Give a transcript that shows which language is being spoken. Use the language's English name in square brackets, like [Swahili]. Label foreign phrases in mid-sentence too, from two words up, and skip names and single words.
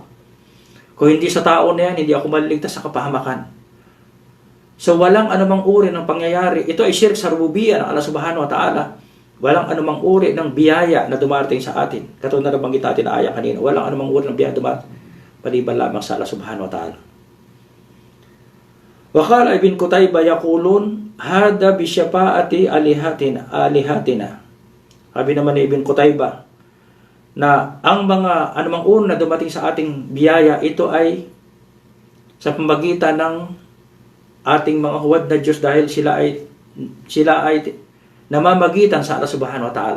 [Filipino] Kung hindi sa tao na yan, hindi ako maliligtas sa kapahamakan. So walang anumang uri ng pangyayari. Ito ay shirk sa rububiyya ng Allah [Arabic] سبحانه وتعالى. [Filipino] Walang anumang uri ng biyaya na dumarating sa atin. Katulad na nabanggit natin na aya kanina. Walang anumang uri ng biyaya dumarating paliban lamang sa Allah [Arabic] سبحانه وتعالى. وقال ابن قتيبة يقولون هذا بشفاعة آلهتنا. [Filipino] Sabi naman ni Ibn Qutaybah na ang mga anumang uri na dumating sa ating biyaya, ito ay sa pamagitan ng ating mga huwad na Diyos dahil sila ay namamagitan sa Allah [Arabic] سبحانه وتعالى.